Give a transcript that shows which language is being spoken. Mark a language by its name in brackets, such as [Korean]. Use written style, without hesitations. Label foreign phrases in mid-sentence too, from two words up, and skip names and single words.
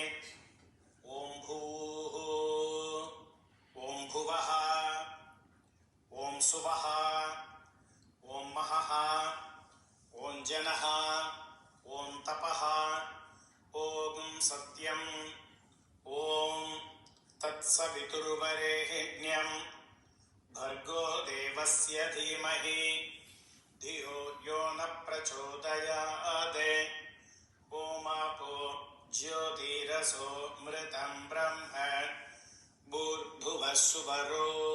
[Sanskrit] ओम् भूः, ओम् भुवः, ओम् सुवः, ओम् महः, ओम् जनः, ओम् तपः, ओम् सत्यम्, ओम् तत्सवितुर्वरेण्यं भर्गो देवस्य धीमहि धियो यो न प्रचोदयात्. ओमापो ज्योतिरसो मृतं ब्रह्म भूर्भुवः सुवरो.